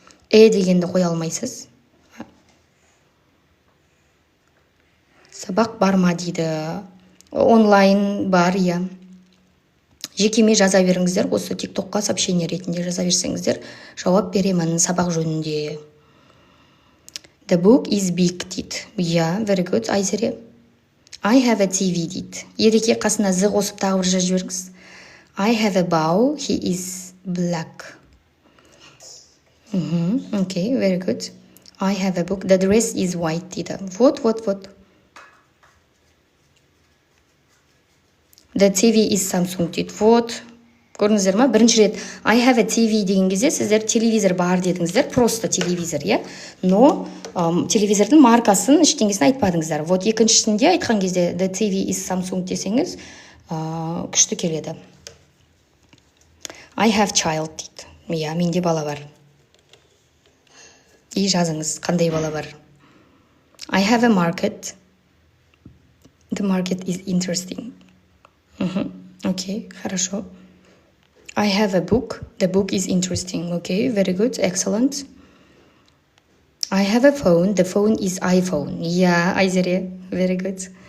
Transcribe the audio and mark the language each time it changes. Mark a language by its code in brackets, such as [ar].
[kk] Дегенді қоя алмайсыз. Сабақ бар ма дейді. Онлайн бар, иә. Жекеме жаза беріңіздер, осы TikTokқа сообщение ретінде жаза берсеңіздер, жауап беремін сабақ жөнінде. [en] The book is big [kk] дейді. [en] Yeah, very good, Айзере. I have a TV дейді. [kk] Ереке қасына з қосып тағы бір жазып жіберіңіз. [en] I have a bow, he is black. Okay, very good. I have a book, the dress is white [kk] дейді. [ru] Вот. [en] The TV is Samsung [kk] дейді. Вот. Көрдіңіздер ма? Бірінші рет [en] I have a TV [kk] деген кезде сіздер телевизор бар дедіңіздер. Просто телевизор, иә? Но телевизордың маркасын ештеңесін айтпадыңыздар. Вот екіншісінде айтқан кезде [en] The TV is Samsung [kk] десеңіз, күшті келеді. [en] I have child [kk] дейді. Иә, менде бала бар. И жазыңыз, қандай бала бар. [en] I have a market. The market is interesting. Okay, [ru] хорошо. [en] I have a book. The book is interesting. Okay, very good, excellent. I have a phone. The phone is iPhone. Yeah, Айзере, very good.